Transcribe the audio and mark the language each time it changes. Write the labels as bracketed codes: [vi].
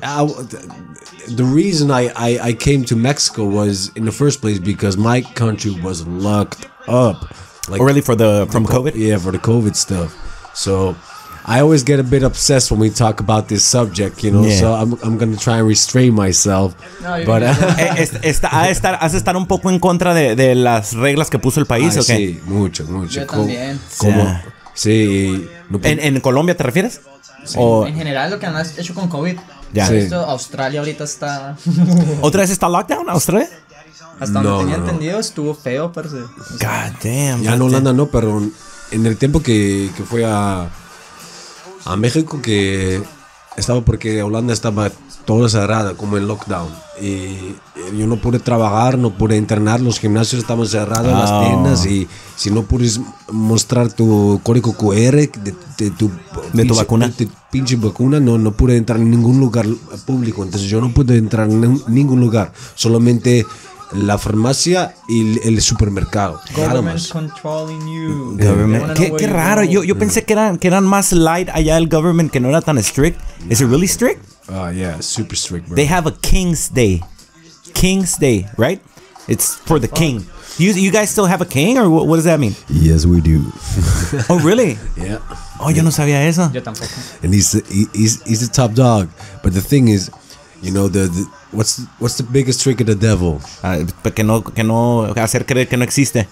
[en] The reason I came to Mexico was in the first place because my country was locked up. Like, really, from COVID? Yeah, for the COVID stuff. So I always get a bit obsessed when we talk about this subject, you know. Yeah. So I'm gonna try and restrain myself. No, but [es] has de estar un poco en contra de las reglas que puso el país, ¿o qué? Sí, mucho. Yo también. Sí. ¿En Colombia te refieres? Sí. O en general lo que han hecho con COVID. Ya. Sí. Australia ahorita está. ¿Otra vez está lockdown Australia? Hasta donde tenía entendido estuvo feo, parce. [en] God damn. [es] Ya en Holanda no, pero en el tiempo que fui a México, que estaba porque Holanda estaba todo cerrada, como en lockdown, y yo no pude trabajar, no pude entrenar, los gimnasios estaban cerrados, las tiendas, y si no puedes mostrar tu código QR de tu vacuna, de pinche vacuna, no pude entrar en ningún lugar público. Entonces yo no pude entrar en ningún lugar, solamente la farmacia y el supermercado. [en] Government controlling you. [es] Qué raro. Yo pensé que eran más light allá el government, que no era tan strict. [en] Is it really strict? Yeah, super strict, bro. They have a King's Day. King's Day, right? It's for the king. You guys still have a king, or what does that mean? Yes, we do. Oh, really? Yeah. [es] Oh, yo no sabía eso. Yo tampoco. [en] And he's the top dog. But the thing is, you know, what's the biggest trick of the devil? [es] Que no hacer creer que no existe.